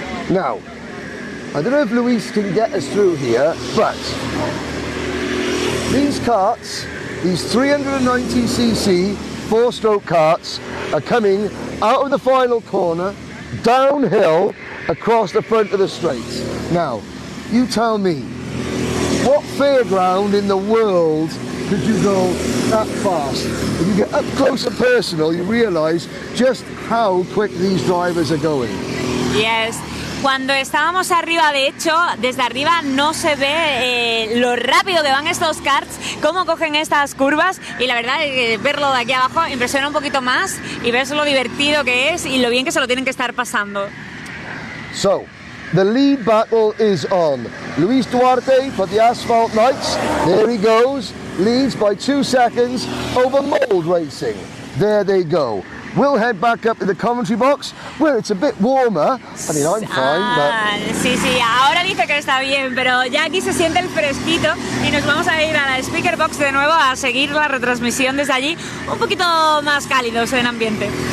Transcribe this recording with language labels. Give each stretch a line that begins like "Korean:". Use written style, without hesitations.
English: Now, I don't know if Luis can get us through here, but these karts, these 390cc 4-stroke karts, are coming out of the final corner, downhill, across the front of the straight. Now, you tell me, what fairground in the world could you go that fast? When you get up close and personal, you realise just how quick these drivers are going. Yes.
Spanish: Cuando estábamos arriba, de hecho, desde arriba no se ve lo rápido que van estos karts, cómo cogen estas curvas, y la verdad verlo de aquí abajo impresiona un poquito más y ves lo divertido que es y lo bien que se lo tienen que estar pasando.
English: So, the lead battle is on. Luis Duarte for the Asphalt Knights. There he goes. Leads by 2 seconds over Mold Racing. There they go. We'll head back up to the commentary box where it's a bit warmer. I mean, I'm fine, but...
Spanish: Sí, ahora dice que está bien, pero ya aquí se siente el fresquito y nos vamos a ir a la speaker box de nuevo a seguir la retransmisión desde allí, un poquito más cálidos en ambiente.